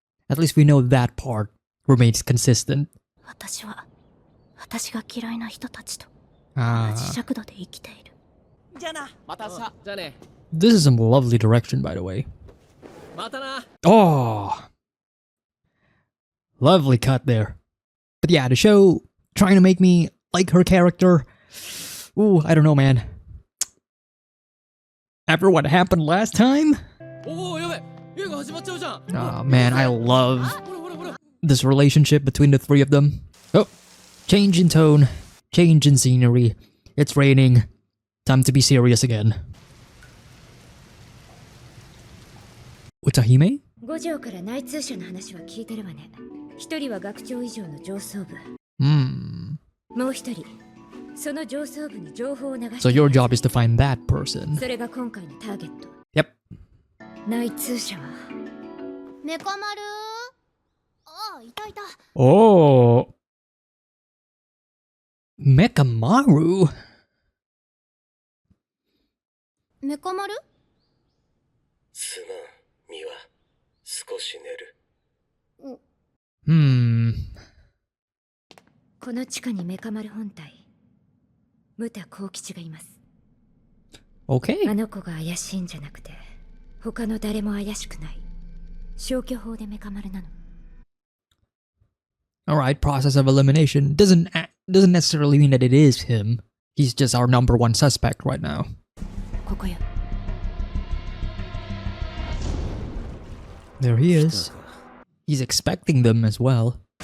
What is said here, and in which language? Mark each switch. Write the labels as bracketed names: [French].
[English] At least we know that part remains consistent. [Japanese] 私は私が嫌いな人たちと同 Ah, じ尺度で生きている。じゃあな。またさ。じゃあね。 [English] this is some lovely direction, by the way. [Japanese] またな。 [English] Oh, lovely cut there. But yeah, the show trying to make me like her character. Ooh, I don't know, man. After what happened last time? [Japanese] おお、やべ。映画始まっちゃうじゃん。 [English] Oh man, I love [Japanese] ほらほらほら。 [English] this relationship between the three of them. Oh, change in tone, change in scenery. It's raining. Time to be serious again. Utahime? [Japanese] 五条から内通者の話は聞いてるわね。一人は学長以上の上層部。 Hmm. もう一人、その上層部に情報を流して [English] So your job is to find that person. [Japanese] それが今回のターゲット。 [English] Yep. [Japanese] 内通者はメカ丸。ああ、いたいた。 Oh. [English] Mekamaru? [Japanese] メカ丸？すまん、ミワ。少し寝る。 Hmm. この地下にメカ丸本体、ムタ幸吉がいます。 [English] Okay. [Japanese] あの子が怪しいんじゃなくて、他の誰も怪しくない。消去法でメカ丸なの。 [English] Alright, process of elimination doesn't necessarily mean that it is him. He's just our number one suspect right now. [Japanese] ここよ。 [English] There he is. He's expecting them as well.